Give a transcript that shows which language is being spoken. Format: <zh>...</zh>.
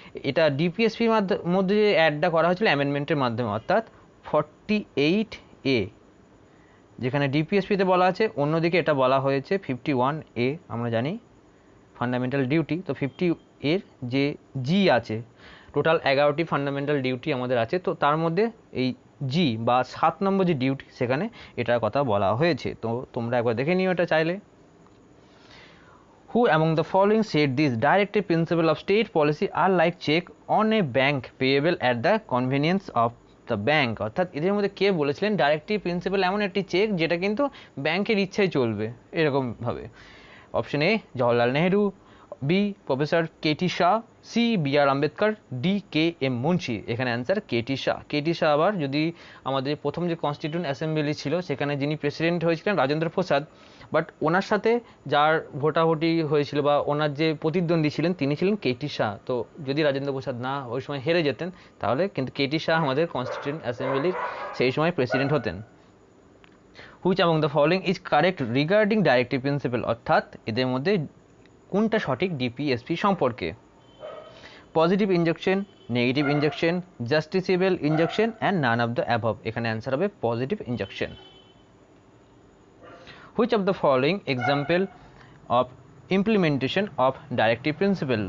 <bn>এটা ডিপিএসপির মধ্যে যে অ্যাডটা করা হয়েছিল অ্যামেন্ডমেন্টের মাধ্যমে, অর্থাৎ 48A, যেখানে ডিপিএসপিতে বলা আছে, অন্যদিকে এটা বলা হয়েছে 51A। আমরা জানি ফান্ডামেন্টাল ডিউটি, তো 50 এর যে জি আছে, টোটাল 11টি ফান্ডামেন্টাল ডিউটি আমাদের আছে, তো তার মধ্যে এই জি বা 7 নম্বর যে ডিউটি সেখানে এটার কথা বলা হয়েছে। তো তোমরা একবার দেখে নিও এটা চাইলে।</bn> <en>Who among the following said these directive principles of state policy are like check on a bank payable at the convenience of the bank?</en> <bn>অর্থাৎ এদের মধ্যে কে বলেছিলেন ডাইরেক্টিভ প্রিন্সিপাল এমন একটি চেক যেটা কিন্তু ব্যাংকের ইচ্ছায় চলবে, এরকম ভাবে। Option A Jawaharlal Nehru, B professor Katie Shah, C B আর Ambedkar, D K M Munshi. এখানে answer Katie Shah. Katie Shah আবার যদি আমাদের প্রথম যে কনস্টিটিউন্ট অ্যাসেম্বলি ছিল সেখানে যিনি প্রেসিডেন্ট হয়েছিলেন রাজেন্দ্র প্রসাদ, বাট ওনার সাথে যার ভোটাভুটি হয়েছিল বা ওনার যে প্রতিদ্বন্দ্বী ছিলেন তিনি ছিলেন কেটি শাহ। তো যদি রাজেন্দ্র প্রসাদ না ওই সময় হেরে যেতেন তাহলে কিন্তু কেটি শাহ আমাদের কনস্টিটিউন্ট অ্যাসেম্বলির সেই সময় প্রেসিডেন্ট হতেন।</bn> <en>Which among the following is correct regarding directive principle?</en> <bn>অর্থাৎ এদের মধ্যে কোনটা সঠিক ডিপিএসপি সম্পর্কে?</bn> <en>Positive injection, negative injection, justiciable injection and none of the above.</en> <bn>এখানে অ্যান্সার হবে positive injection.</bn> <en>Which of the following example of implementation of directive principle?</en>